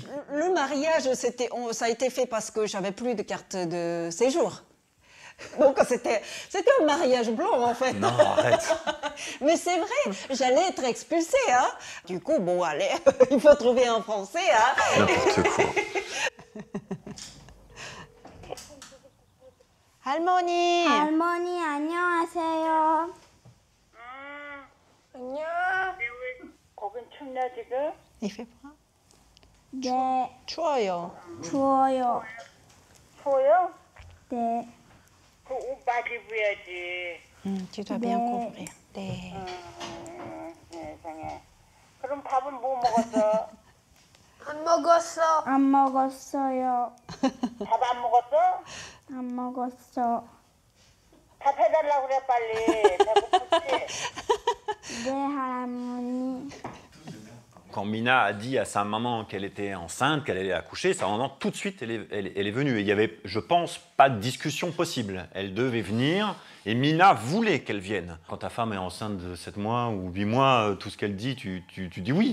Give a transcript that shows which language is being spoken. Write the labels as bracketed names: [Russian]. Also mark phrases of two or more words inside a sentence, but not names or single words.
[French] Le mariage, ça a été fait parce que j'avais plus de carte de séjour. Donc c'était un mariage blanc en fait. Non, arrête. Mais c'est vrai, j'allais être expulsée. Hein. Du coup, bon, allez, il faut trouver un Français. Hein. N'importe quoi. [Korean] 할머니. 할머니 안녕하세요. 안녕. 거긴 춥나 지금? [French] Il fait froid? [Korean] 네. 추워요. 추워요. 추워요? 네. 그 옷 많이 입어야지. [French] Tu dois bien couvrir. [Korean] 네. 세상에. 그럼 밥은 뭐 먹었어? 안 먹었어. 안 먹었어요. 밥 안 먹었어? 안 먹었어. 밥 해달라고 그래 빨리. 배고프지? 네, 할머니. [French] Quand Mina a dit à sa maman qu'elle était enceinte, qu'elle allait accoucher, sa maman, tout de suite, elle est venue. Et il n'y avait, je pense, pas de discussion possible. Elle devait venir et Mina voulait qu'elle vienne. Quand ta femme est enceinte de 7 mois ou 8 mois, tout ce qu'elle dit, tu dis oui.